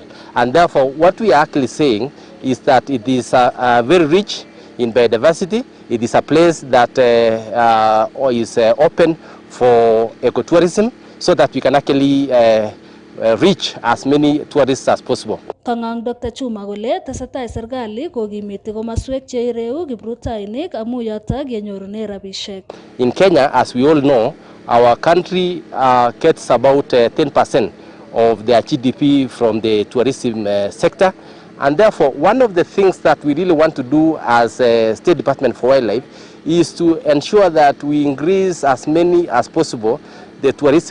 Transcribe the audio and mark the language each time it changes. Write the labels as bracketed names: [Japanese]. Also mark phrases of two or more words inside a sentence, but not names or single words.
[English] And therefore, what we are actually saying is that it is very rich in biodiversity. It is a place that is open for ecotourism, so that we can actually reach as many tourists as possible. [Kalenjin] Kangang Dr. Chuma kole tesetai serikali kokimiti komaswek cheireu kiprutainik amu yotok yenyorune rabishek. [English] In Kenya, as we all know, our country gets about 10% of their GDP from the tourism sector. And therefore, one of the things that we really want to do as a State Department for Wildlife is to ensure that we increase as many as possible the touristic sites.